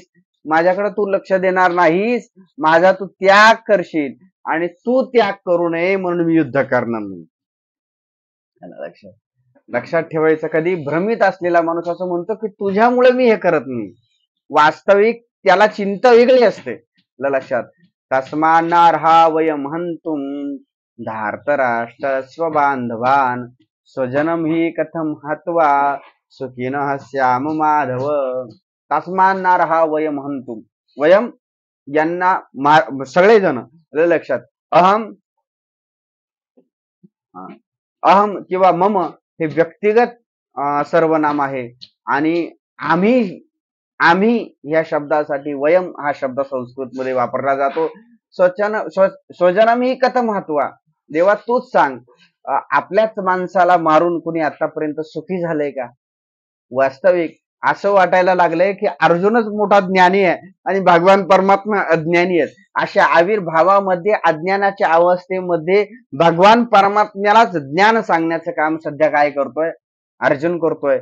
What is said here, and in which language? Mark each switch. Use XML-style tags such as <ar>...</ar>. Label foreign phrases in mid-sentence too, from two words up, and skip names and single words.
<mr>माझ्याकडे तू लक्ष देणार नाहीस, माझा तू त्याग करशील आणि तू त्याग करू नये म्हणून मी युद्ध करणार नाही. लक्षात ठेवायचं. कधी भ्रमित असलेला माणूस असं म्हणतो की तुझ्यामुळे मी हे करत नाही. वास्तविक त्याला चिंता वेगळी असते. लक्षात.</mr> <sa>तस्मान्नार्हा वयम हंतुम धार्तराष्ट्र स्वबांधवान स्वजनम ही कथम हत्वा सुखीन हस्याम माधव. तस्मान्नार्हा वयम हंतुम.</sa> <mr>वयम यांना सगळेजण लक्षात. अहम अहम किंवा मम हे व्यक्तिगत सर्वनाम आहे आणि आम्ही या शब्दासाठी वयम हा शब्द संस्कृत मध्ये वापरला जातो.</mr> <sa>स्वजनम ही कथम हत्वा.</sa> <mr>देवा तूच सांग, आपल्याच माणसाला मारून कुणी आतापर्यंत सुखी झालंय का. वास्तविक असं वाटायला लागलंय की अर्जुनच मोठा ज्ञानी आहे आणि भगवान परमात्मा अज्ञानी आहेत. अशा आविर्भावामध्ये अज्ञानाच्या अवस्थेमध्ये भगवान परमात्म्यालाच ज्ञान सांगण्याचं काम सध्या काय करतोय, अर्जुन करतोय.</mr>